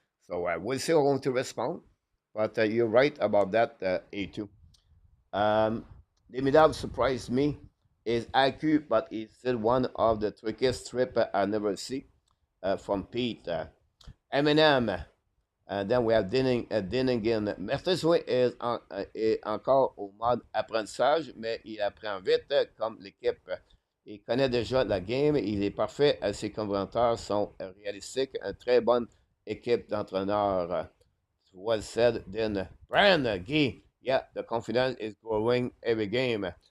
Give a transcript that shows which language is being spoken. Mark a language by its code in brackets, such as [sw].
[en] So we'll see how going to respond. But you're right about that, A2. Um, Demidov surprised me. Is accurate, but it's still one of the trickiest trip I never see from Pete. Eminem. Then we have Dinningen. [fr] Mertensway est encore au mode apprentissage, mais il apprend vite comme l'équipe. Il connaît déjà la game, il est parfait, ses commentaires sont réalistiques. Une très bonne équipe d'entraîneurs. [en] Well said, then Brian Guy. Yeah, the confidence is growing every game.